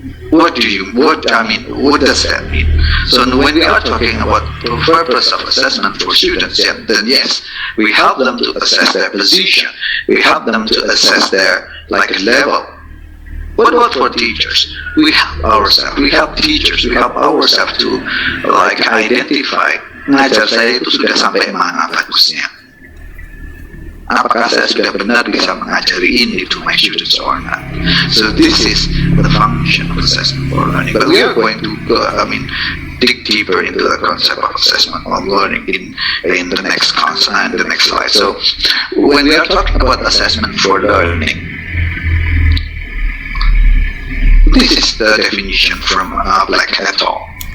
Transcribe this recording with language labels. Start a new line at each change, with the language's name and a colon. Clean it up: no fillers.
English: What does that mean? So when we are talking about the purpose of assessment for students, then yes, we help them to assess their position. We help them to assess their level. What about for teachers? We help ourselves. We help teachers. We help ourselves to identify.
Indonesian: Ngajar saya itu sudah sampai mana bagusnya? Apakah saya sudah benar bisa mengajari ini
English: to my students or not? So this is the function of assessment for learning. But we are going to dig deeper into the concept of assessment of learning in the next slide. So when we are talking about assessment for learning, this is the definition from Black et al.